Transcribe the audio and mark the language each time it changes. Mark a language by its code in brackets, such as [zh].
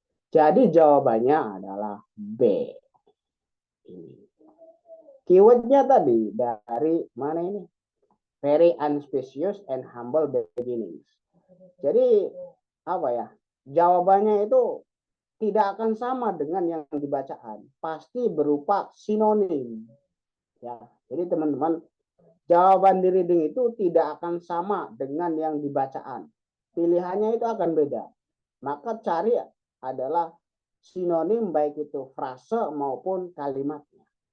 [id] Jadi jawabannya adalah B. Ini. Keywordnya tadi dari mana ini? [en] Very unspecious and humble beginnings. [id] Jadi apa ya? Jawabannya itu tidak akan sama dengan yang dibacaan. Pasti berupa sinonim. Ya, jadi teman-teman, jawaban di reading itu tidak akan sama dengan yang dibacaan. Pilihannya itu akan beda. Maka cari adalah sinonim baik itu frase maupun kalimatnya.